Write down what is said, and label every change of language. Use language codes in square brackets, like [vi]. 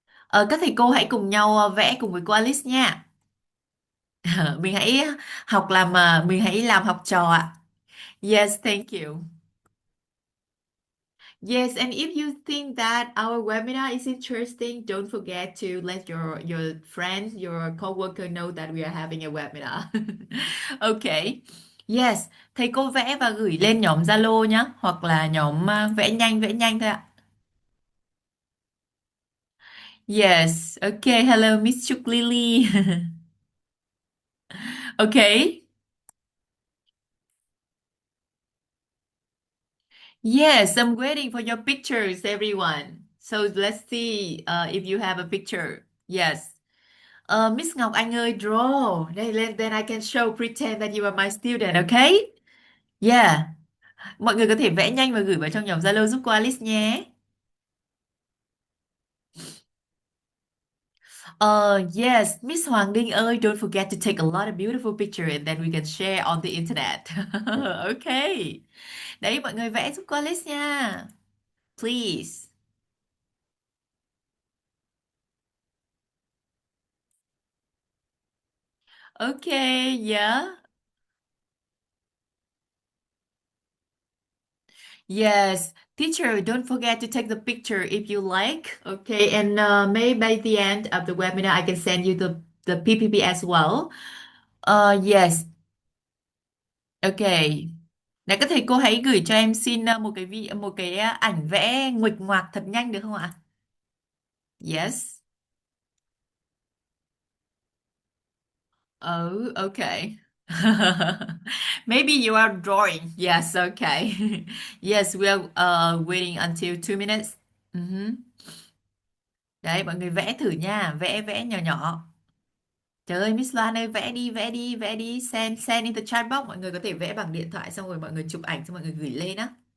[vi] Các thầy cô hãy cùng nhau vẽ cùng với cô Alice nha. Mình hãy mình hãy làm học trò ạ. [en] Yes, thank you. Yes, and if you think that our webinar is interesting, don't forget to let your friends, your coworker know that we are having a webinar. Okay. [vi] Yes, thầy cô vẽ và gửi lên nhóm Zalo nhé, hoặc là nhóm vẽ nhanh thôi ạ. [en] Yes. Okay. Hello, Miss Chuk Lily. Okay. Yes, I'm waiting for your pictures, everyone. So let's see if you have a picture. Yes. Miss Ngọc Anh ơi, draw. Then I can show, pretend that you are my student, okay? Yeah. [vi] Mọi người có thể vẽ nhanh và gửi vào trong nhóm Zalo giúp cô Alice nhé. [en] Yes, Miss Hoàng Đinh ơi, don't forget to take a lot of beautiful picture and then we can share on the internet. Okay. [vi] Đấy, mọi người vẽ giúp cô Alice nha. [en] Please. Okay, yeah. Yes, teacher, don't forget to take the picture if you like. Okay, and maybe by the end of the webinar, I can send you the PPP as well. Yes, okay. [vi] Này các thầy cô hãy gửi cho em xin một cái ảnh vẽ nguệch ngoạc thật nhanh được không ạ? [en] Yes. Oh, okay. Maybe you are drawing. Yes, okay. Yes, we are waiting until 2 minutes. Mhm. [vi] Đấy, mọi người vẽ thử nha, vẽ vẽ nhỏ nhỏ. Trời ơi, Miss Loan ơi, vẽ đi, vẽ đi, vẽ đi, [en] send in the chat box. [vi] Mọi người có thể vẽ bằng điện thoại xong rồi mọi người chụp ảnh xong mọi người gửi lên á.